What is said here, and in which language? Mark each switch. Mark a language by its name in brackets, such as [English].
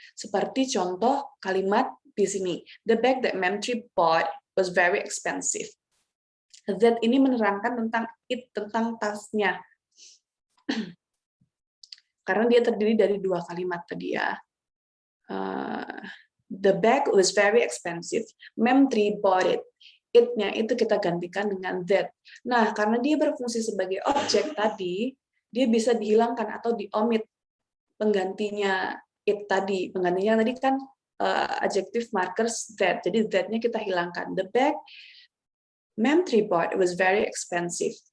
[Indonesian] Seperti contoh kalimat di sini, [English] the bag that Memtree bought was very expensive. [Indonesian] That ini menerangkan tentang it, tentang tasnya. Karena dia terdiri dari dua kalimat tadi ya. [English] The bag was very expensive. Memtree bought it. [Indonesian] It-nya itu kita gantikan dengan that. Nah, karena dia berfungsi sebagai objek tadi, dia bisa dihilangkan atau diomit penggantinya it tadi. Penggantinya tadi kan adjective markers that. Jadi that-nya kita hilangkan. [English] The bag Memtree bought was very expensive.